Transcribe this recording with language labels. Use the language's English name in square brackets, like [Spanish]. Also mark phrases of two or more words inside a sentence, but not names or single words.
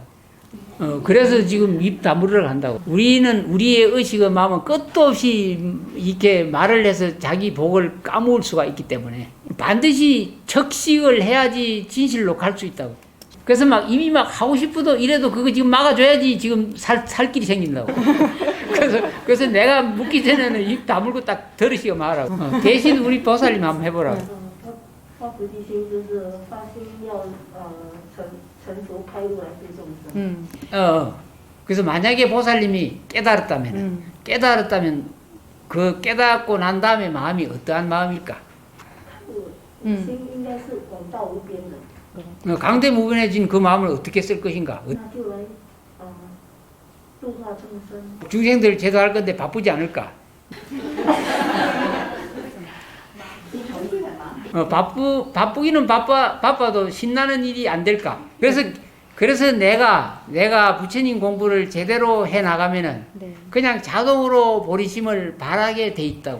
[Korean] 그래서 지금 입 다물으러 간다고. 우리는 우리의 의식의 마음은 끝도 없이 이렇게 말을 해서 자기 복을 까먹을 수가 있기 때문에 반드시 적식을 해야지 진실로 갈 수 있다고. 그래서 막 입이 막 하고 싶어도 이래도 그거 지금 막아줘야지 지금 살 길이 생긴다고. 그래서 내가 묻기 전에는 입 다물고 딱 들으시고 말하고. 대신 우리 보살님 한번 해보라고. [Chinese] 发菩提心就是发心要成佛开悟来对众生。 [Korean] 그래서 만약에 보살님이 깨달았다면 그 깨닫고 난 다음에 마음이 어떠한 마음일까? [Chinese] 心应该是广大无边的。 [Korean] 강대무변해진 그 마음을 어떻게 쓸 것인가? [Chinese] 那就来度化众生。 [Korean] 중생들 제도할 건데 바쁘지 않을까? 바쁘기는 바빠도 신나는 일이 안 될까? 그래서 내가 부처님 공부를 제대로 해 나가면은 그냥 자동으로 보리심을 바라게 돼 있다고.